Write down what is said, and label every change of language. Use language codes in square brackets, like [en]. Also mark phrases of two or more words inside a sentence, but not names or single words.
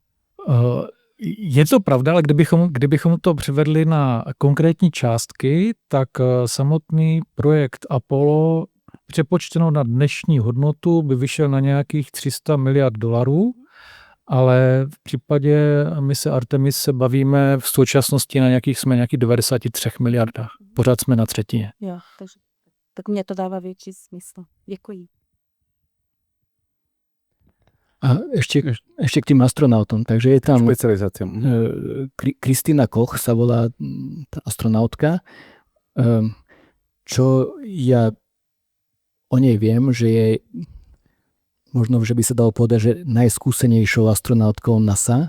[cs] Je to pravda, ale kdybychom to převedli na konkrétní částky, tak samotný projekt Apollo přepočteno na dnešní hodnotu by vyšel na nějakých $300 miliard, ale v případě mise Artemis se bavíme v současnosti na nějakých 93 miliardách. Pořád jsme na třetině. Jo, tak mě to dává větší smysl. Děkuji. [sk] A ešte k tým astronautom. Takže je tam Špecializácia. Kristina Koch sa volá tá astronautka. Čo ja o nej viem, že je možno, že by sa dalo povedať, že najskúsenejšou astronautkou NASA.